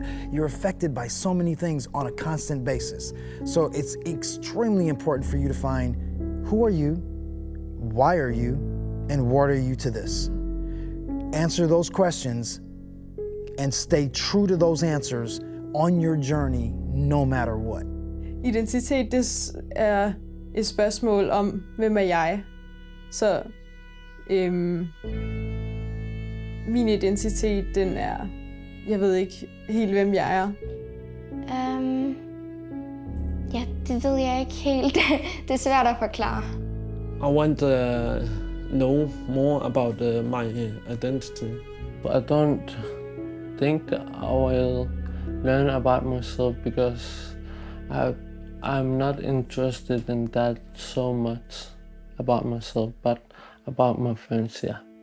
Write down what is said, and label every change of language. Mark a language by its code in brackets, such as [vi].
[en] You're affected by so many things on a constant basis. So it's extremely important for you to find who are you, why are you, and what are you to this? Answer those questions and stay true to those answers on your journey, no matter what. [da] Identitet, det er et spørgsmål om, hvem er jeg? Så min identitet, den er, jeg ved ikke helt, hvem jeg er. Ja, det ved jeg ikke helt. Det er svært at forklare. [en] I want to know more about my identity. I don't think I will learn about myself because I'm not interested in that so much about myself, but about my friends, yeah.